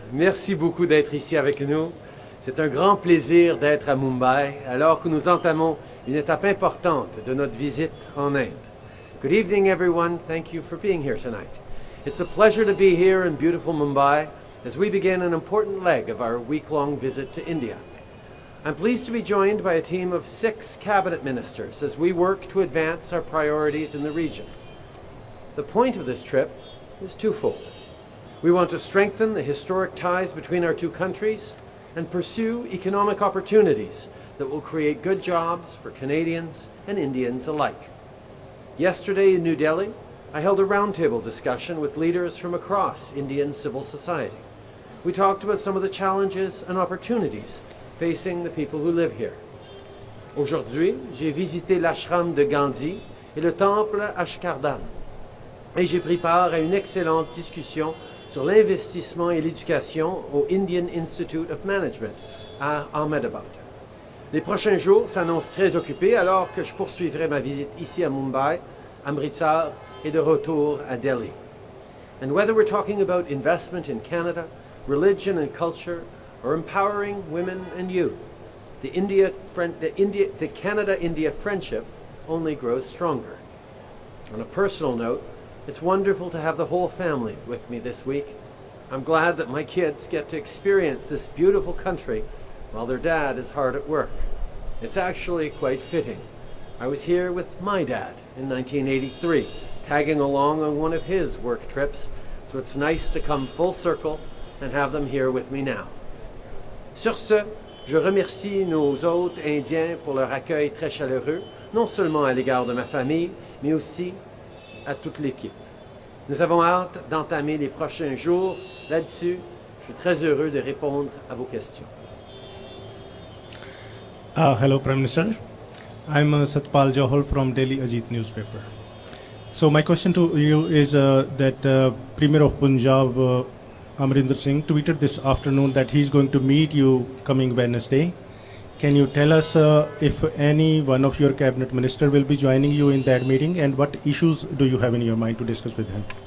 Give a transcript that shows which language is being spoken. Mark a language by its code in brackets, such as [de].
[fr] Merci beaucoup d'être ici avec nous. C'est un grand plaisir d'être à Mumbai alors que nous entamons une étape importante de notre visite en Inde. [en] Good evening, everyone. Thank you for being here tonight. It's a pleasure to be here in beautiful Mumbai as we begin an important leg of our week-long visit to India. I'm pleased to be joined by a team of 6 cabinet ministers as we work to advance our priorities in the region. The point of this trip is twofold. We want to strengthen the historic ties between our two countries and pursue economic opportunities that will create good jobs for Canadians and Indians alike. Yesterday in New Delhi, I held a roundtable discussion with leaders from across Indian civil society. We talked about some of the challenges and opportunities facing the people who live here. [fr] Aujourd'hui, j'ai visité l'ashram de Gandhi et le temple Ashkardam, et j'ai pris part à une excellente discussion sur l'investissement et l'éducation au Indian Institute of Management à Ahmedabad. Les prochains jours s'annoncent très occupés alors que je poursuivrai ma visite ici à Mumbai, Amritsar et de retour à Delhi. [en] And whether we're talking about investment in Canada, religion and culture, or empowering women and youth, the Canada-India friendship only grows stronger. On a personal note, it's wonderful to have the whole family with me this week. I'm glad that my kids get to experience this beautiful country while their dad is hard at work. It's actually quite fitting. I was here with my dad in 1983, tagging along on one of his work trips, so it's nice to come full circle and have them here with me now. [fr] Sur ce, je remercie nos hôtes indiens pour leur accueil très chaleureux, non seulement à l'égard de ma famille, mais aussi à toute l'équipe. Nous avons hâte d'entamer les prochains jours. Là-dessus, je suis très heureux de répondre à vos questions. [en] Hello, Prime Minister. I'm Satpal Johal from Delhi Ajit newspaper. So my question to you is that Premier of Punjab, Amrinder Singh, tweeted this afternoon that he's going to meet you coming Wednesday. Can you tell us if any one of your cabinet minister will be joining you in that meeting, and what issues do you have in your mind to discuss with him?